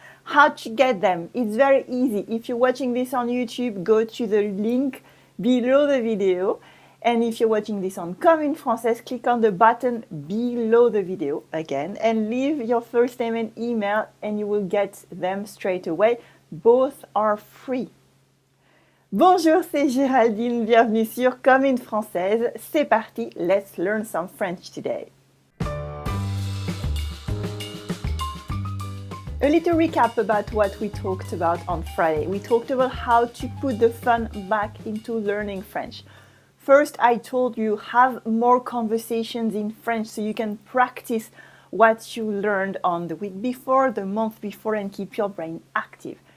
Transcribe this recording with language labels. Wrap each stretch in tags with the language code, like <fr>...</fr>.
<en>How to get them? It's very easy. If you're watching this on YouTube, go to the link below the video. And if you're watching this on Comme une Française, click on the button below the video again and leave your first name and email, and you will get them straight away. Both are free.</en> <fr>Bonjour, c'est Géraldine. Bienvenue sur Comme une Française. C'est parti.</fr> <en>Let's learn some French today. A little recap about what we talked about on Friday. We talked about how to put the fun back into learning French. First, I told you have more conversations in French so you can practice what you learned on the week before, the month before, and keep your brain active.</en>